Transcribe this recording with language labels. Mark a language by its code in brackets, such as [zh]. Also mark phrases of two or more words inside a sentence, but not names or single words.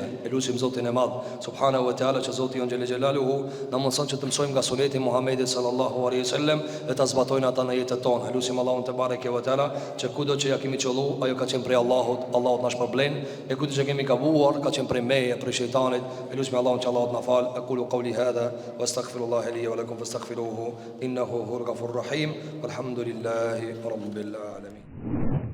[sq] Elusim Zotin e Madh [ar] سبحانه وتعالى [sq] që Zoti jon [ar] جل جلاله [sq] na mundson që të mësojmë nga suneti Muhamedit [ar] صلى الله عليه وسلم [sq] dhe ta zbatojmë ata në jetën tonë. Elusim Allahun [ar] تبارك وتعالى [sq] që kudo që ja kemi qollu, ajo ka qenë prej Allahut, Allahu na shpërblen, e kudo që kemi gabuar ka qenë prej meje, prej shejtanit. Elusim Allahun që Allahu na fal. [ar] أقول قولي هذا وأستغفر الله لي ولكم فاستغفروه إنه هو الغفور الرحيم. والحمد لله رب العالمين.